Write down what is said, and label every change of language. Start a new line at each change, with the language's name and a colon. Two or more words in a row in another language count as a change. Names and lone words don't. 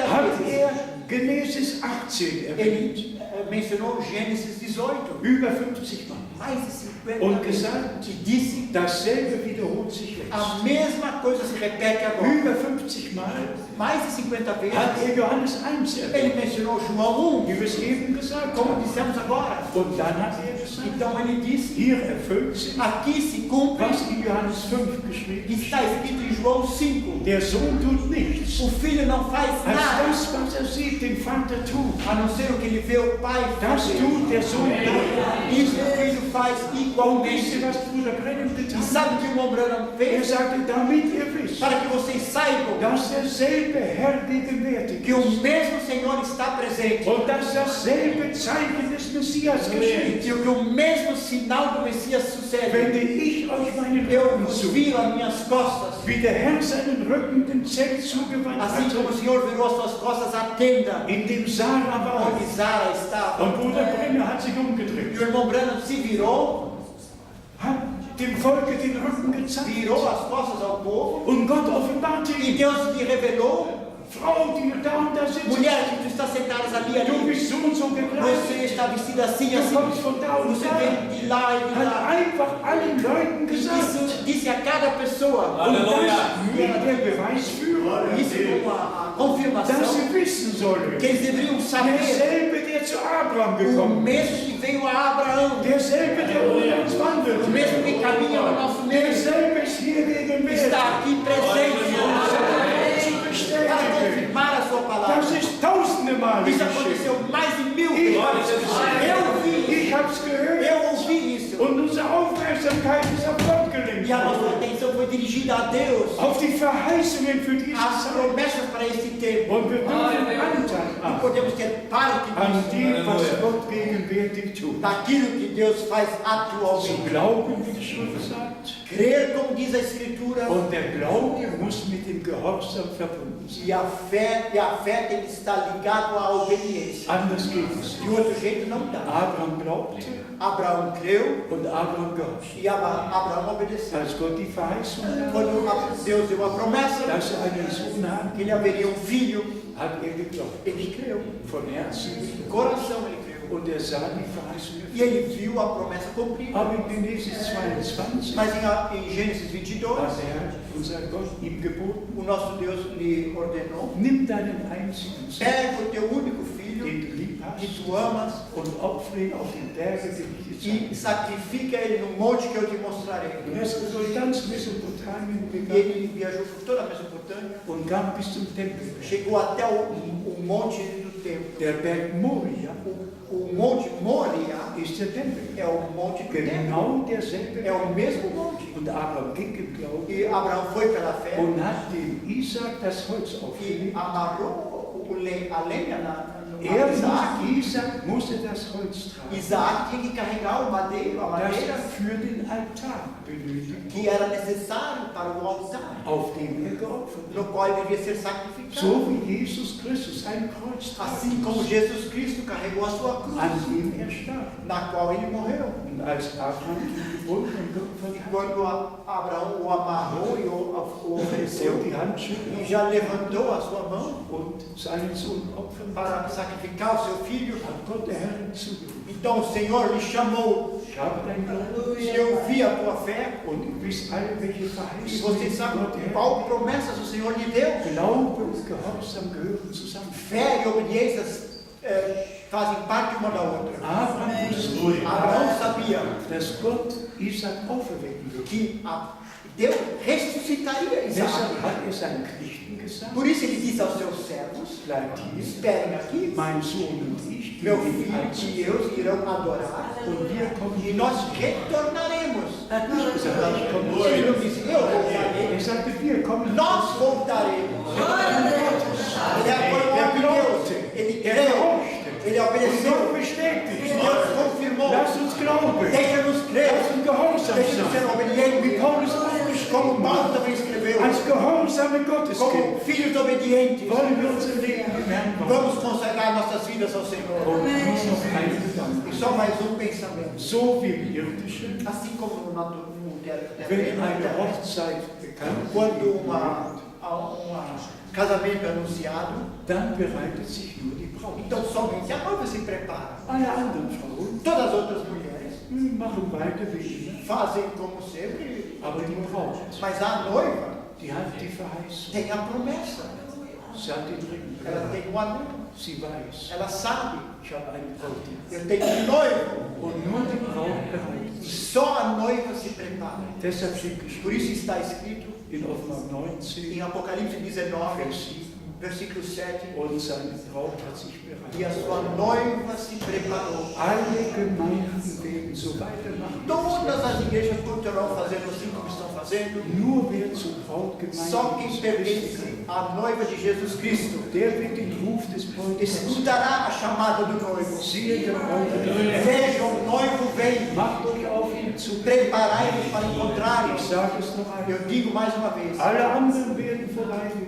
German: hat
Portuguese: vezes
German: Genesis 18 erwähnt.
Portuguese: ele mencionou Gênesis 18.
German: Über 50 Mal.
Portuguese: Mais de 50
German: Und
Portuguese: vezes.
German: gesagt,
Portuguese: E disse,
German: dasselbe wiederholt sich jetzt.
Portuguese: a mesma coisa se repete agora.
German: Über 50 Mal
Portuguese: Mais de 50
German: hat
Portuguese: vezes
German: Johannes 1
Portuguese: ele
German: erwähnt,
Portuguese: mencionou João 1,
German: wie wir es eben gesagt
Portuguese: como
German: haben.
Portuguese: dissemos agora.
German: Und dann hat gesagt,
Portuguese: Então ele disse,
German: hier erfüllt sich,
Portuguese: aqui se cumpre
German: was in Johannes 5 geschrieben
Portuguese: que
German: ist.
Portuguese: está escrito em João 5.
German: Der Sohn tut nichts,
Portuguese: O filho não faz
German: als
Portuguese: nada,
German: das, was er sieht, den Vater tut.
Portuguese: a não ser o que ele vê o pai
German: Das
Portuguese: fazer.
German: tut der Sohn auch.
Portuguese: Isso o filho faz
German: Und wisst
Portuguese: igualmente.
German: ihr, was Bruder Brennan
Portuguese: E
German: getan hat?
Portuguese: sabe o que o irmão Branham
German: Er
Portuguese: fez?
German: sagte, damit ihr wisst,
Portuguese: Para que vocês saibam
German: dass derselbe Herr gegenwärtig
Portuguese: que o
German: ist
Portuguese: mesmo Senhor está presente.
German: und dass dasselbe Zeichen des Messias geschieht.
Portuguese: E que o mesmo sinal do Messias sucede.
German: Wende ich euch meinen
Portuguese: Eu
German: Rücken
Portuguese: vos
German: zu,
Portuguese: viro as minhas costas.
German: wie der Herr seinen Rücken dem Zelt zugewandt
Portuguese: Assim como o
German: hatte,
Portuguese: Senhor virou as suas costas à tenda
German: in dem Sarah war.
Portuguese: onde Zara estava.
German: Und Bruder Brenner hat sich
Portuguese: E
German: umgedreht,
Portuguese: o irmão Branham se virou,
German: hat dem Volke den Rücken gezeigt
Portuguese: virou as costas ao povo.
German: und Gott offenbarte
Portuguese: E
German: ihm,
Portuguese: Deus lhe revelou:
German: Frau, die da und da sitzt,
Portuguese: mulher, que tu estás sentada ali,
German: du
Portuguese: ali.
German: bist so und so gekleidet,
Portuguese: Você está vestida assim,
German: du
Portuguese: assim.
German: kommst von da und
Portuguese: Você
German: da.
Portuguese: vem de lá e de
German: Hat
Portuguese: lá.
German: einfach allen Leuten
Portuguese: E
German: gesagt.
Portuguese: isso disse a cada pessoa.
German: Und das mit der Beweisführung,
Portuguese: Isso como a
German: dass
Portuguese: confirmação
German: sie wissen sollen,
Portuguese: que eles deveriam saber.
German: derselbe, der zu Abraham
Portuguese: O
German: gekommen ist,
Portuguese: mesmo que veio a Abraão,
German: derselbe, der unter uns wandelt,
Portuguese: o mesmo que caminha no nosso meio,
German: derselbe ist hier gegenwärtig,
Portuguese: está aqui presente
German: zu
Portuguese: para
German: bestätigen.
Portuguese: confirmar a sua palavra.
German: Das ist tausende Male
Portuguese: Isso
German: geschehen.
Portuguese: aconteceu mais de 1000
German: Ich
Portuguese: vezes.
German: hab's
Portuguese: Eu vi isso.
German: Ich hab's gehört
Portuguese: Eu ouvi isso.
German: und unsere Aufmerksamkeit ist auf Gott gelenkt
Portuguese: E a nossa
German: worden.
Portuguese: atenção foi dirigida a Deus,
German: Auf die Verheißungen für diese
Portuguese: as
German: Zeit.
Portuguese: promessas para este tempo.
German: Und wir dürfen Anteil
Portuguese: E
German: haben
Portuguese: podemos ter parte
German: an
Portuguese: disso,
German: dem, was Gott gegenwärtig tut.
Portuguese: daquilo que Deus faz
German: Zu
Portuguese: atualmente.
German: glauben, wie die Schrift sagt.
Portuguese: Crer, como diz a Escritura,
German: Und der Glaube muss mit dem Gehorsam verbunden sein.
Portuguese: e a fé tem que estar ligado à obediência.
German: Anders geht es.
Portuguese: De outro jeito não dá.
German: Abraham glaubte
Portuguese: Abraão creu
German: und Abraham gehorchte.
Portuguese: e Abraão obedeceu.
German: Als Gott die Verheißung gab,
Portuguese: Quando Deus deu a promessa
German: dass er einen Sohn hat,
Portuguese: que ele haveria um filho,
German: hat er geglaubt.
Portuguese: ele creu.
German: Von Herzen.
Portuguese: De coração ele creu.
German: Und er sah die Verheißung
Portuguese: E
German: erfüllt.
Portuguese: ele viu a promessa cumprida.
German: Aber in Genesis 22
Portuguese: Mas em Gênesis 22,
German: hat er, unser Gott, ihm geboten,
Portuguese: o nosso Deus lhe ordenou:
German: nimm deinen einzigen Sohn,
Portuguese: pega o teu único filho,
German: den du lieb
Portuguese: que
German: hast,
Portuguese: tu amas,
German: und opfere ihn auf den Berge, den ich dir
Portuguese: e
German: zeige.
Portuguese: sacrifica ele no monte que eu te mostrarei.
German: Und er ist durch ganz Mesopotamien
Portuguese: E
German: gegangen
Portuguese: ele viajou por toda a Mesopotâmia,
German: und kam bis zum Tempel.
Portuguese: chegou até o monte do templo.
German: Der Berg Moria
Portuguese: O monte Moria
German: ist der Tempel.
Portuguese: é o monte do templo.
German: Genau derselbe
Portuguese: É
German: Berg.
Portuguese: o mesmo monte.
German: Und Abraham ging im Glauben
Portuguese: E Abraão foi pela fé
German: und hat dem Isaac das Holz
Portuguese: e
German: aufgelegt.
Portuguese: amarrou a lenha no
German: Isaac musste das Holz tragen,
Portuguese: Isaac tinha que carregar o madeiro, a
German: das
Portuguese: madeira,
German: für den Altar benötigt,
Portuguese: que era necessário para o altar,
German: auf dem geopfert
Portuguese: no
German: wurde.
Portuguese: qual devia ser sacrificado.
German: So wie Jesus Christus ein Kreuz
Portuguese: Assim
German: trug,
Portuguese: como Jesus Cristo carregou a sua cruz,
German: an dem starb.
Portuguese: na qual ele morreu.
German: Und als Abraham die Geburt und
Portuguese: E
German: geopfert hat,
Portuguese: quando Abraão o amarrou e o ofereceu,
German: die Hand schüttelte
Portuguese: e já levantou a sua mão
German: und seinen Sohn opfern,
Portuguese: para sacrificar o seu filho,
German: hat Gott der Herr hinzugerufen.
Portuguese: então o Senhor lhe chamou.
German: Ich habe dein Glauben
Portuguese: E eu vi a tua fé,
German: und ihr wisst alle, welche
Portuguese: e
German: Verheißungen
Portuguese: vocês sabem
German: Gott der
Portuguese: qual promessas o Senhor lhe deu.
German: Glaube und Gehorsam gehören zusammen.
Portuguese: Fé e obediência fazem parte uma da outra.
German: Abraham wusste,
Portuguese: Abraão sabia
German: dass Gott Isaac auferwecken würde.
Portuguese: que Deus ressuscitaria Isaac.
German: Deshalb hat er seinen Knechten gesagt,
Portuguese: Por isso ele disse aos seus servos:
German: bleibt hier,
Portuguese: esperem aqui,
German: mein Sohn und ich,
Portuguese: meu
German: gehen
Portuguese: filho
German: als
Portuguese: e eu irão adorar,
German: und wir kommen
Portuguese: e nós retornaremos.
German: Er hat nicht gesagt, ich komme
Portuguese: Ele
German: zurück.
Portuguese: não disse: eu voltarei,
German: Er sagte, wir kommen
Portuguese: nós voltaremos. Ele foi um homem de Deus, ele creu, ele
German: Und
Portuguese: obedeceu,
German: Gott bestätigt.
Portuguese: e Deus confirmou.
German: Lass uns glauben.
Portuguese: Deixa-nos crer,
German: Lass uns gehorsam
Portuguese: deixa-nos ser
German: sein.
Portuguese: obedientes,
German: Wie Paulus auch
Portuguese: como
German: geschrieben
Portuguese: Paulo
German: hat.
Portuguese: também escreveu,
German: Als gehorsame Gotteskinder
Portuguese: como filhos obedientes.
German: wollen wir unser Leben dem Herrn bauen.
Portuguese: Vamos consagrar nossas vidas ao Senhor.
German: Und dies noch ein
Portuguese: E
German: Gedanke.
Portuguese: só mais pensamento.
German: So wie im Irdischen,
Portuguese: Assim como no
German: wenn
Portuguese: terreno,
German: eine Hochzeit bekannt
Portuguese: quando
German: wird,
Portuguese: um casamento é anunciado,
German: dann bereitet sich nur die Braut.
Portuguese: então somente a noiva se prepara.
German: Alle anderen Frauen
Portuguese: Todas as outras mulheres
German: machen weiter wie immer,
Portuguese: fazem como sempre,
German: aber die Braut,
Portuguese: mas a noiva
German: die hat die Verheißung.
Portuguese: tem a promessa.
German: Sie hat den Ring.
Portuguese: Ela tem um anel,
German: Sie weiß,
Portuguese: ela sabe,
German: ich habe eine Braut.
Portuguese: eu tenho um noivo.
German: Und nur die Braut bereitet
Portuguese: E
German: sich.
Portuguese: só a noiva se prepara.
German: Deshalb steht
Portuguese: Por
German: geschrieben
Portuguese: isso está escrito
German: in Offenbarung 19,
Portuguese: em Apocalipse 19,
German: Vers 7,
Portuguese: versículo 7,
German: und seine Braut hat sich
Portuguese: e
German: bereitet.
Portuguese: a sua noiva se preparou.
German: Alle Gemeinden werden so weitermachen.
Portuguese: Todas as igrejas continuarão fazendo assim como estão fazendo.
German: Nur wer zur Brautgemeinde
Portuguese: Só quem
German: ist,
Portuguese: pertence à noiva de Jesus Cristo
German: der wird den Ruf des Bräutigams.
Portuguese: escutará a chamada do noivo.
German: Siehe, der Bräutigam,
Portuguese: Vejam, o noivo vem.
German: macht euch auf ihn zu.
Portuguese: Preparai-vos para encontrar.
German: Ich sage es noch einmal.
Portuguese: Eu digo mais uma vez:
German: Alle anderen werden vorbeigehen,